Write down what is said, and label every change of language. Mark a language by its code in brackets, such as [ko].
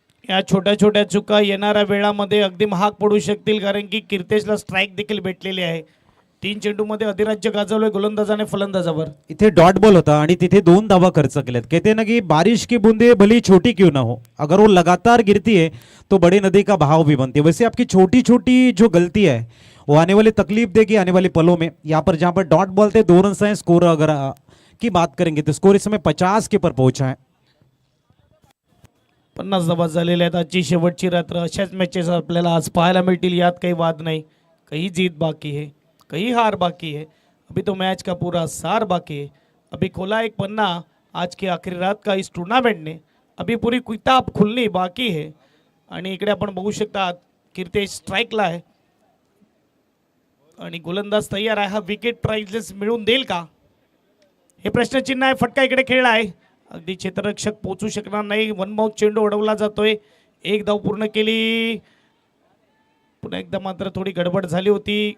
[mr] या छोट्या छोट्या चुका येणाऱ्या वेळामध्ये अगदी महाग पडू शकतील, कारण की कीर्तेशला स्ट्राईक देखील भेटलेली आहे. 3 चेंडूमध्ये अधिराज्य गाजवलंय गोलंदाजाने फलंदाजावर. इथे डॉट बॉल होता आणि तिथे 2 धावा खर्च केल्यात. [hi] कहते ना कि बारिश की बूंदे भली छोटी क्यों ना हो, अगर वो लगातार गिरती है तो बड़ी नदी का बहाव भी बनती है. वैसे आपकी छोटी छोटी जो गलती है वो आने वाली तकलीफ देगी आने वाले पलों में. यहाँ पर जहाँ पर डॉट बॉल थे 2 रन्स हैं. स्कोर अगर की बात करेंगे तो स्कोर इस समय 50 के ऊपर पहुंचा है. [mr] 50 धावा झालेल्या आहेत. आजची शेवटची रात्र. अशाच मॅचेस आपल्याला आज पाहायला मिळतील. यात काही वाद नाही. [hi] कहीं जीत बाकी है, कहीं हार बाकी है. अभी तो मैच का पूरा सार बाकी है. अभी खोला एक पन्ना आज की आखिरी रात का इस टूर्नामेंट ने. अभी पूरी किताब खुलनी बाकी है. [mr] आणि इकडे आपण बघू शकता कीर्तेश स्ट्राईकला आहे आणि गोलंदाज तयार आहे. हा विकेट प्राइजेस मिळून देईल का, हे प्रश्नचिन्ह आहे. फटका इकडे खेळला आहे. अगदी क्षेत्ररक्षक पोहोचू शकणार नाही. वन बाउंस चेंडू उडवला जातोय. 1 धाव पूर्ण केली. पुन्हा एकदा मात्र थोडी गडबड झाली होती.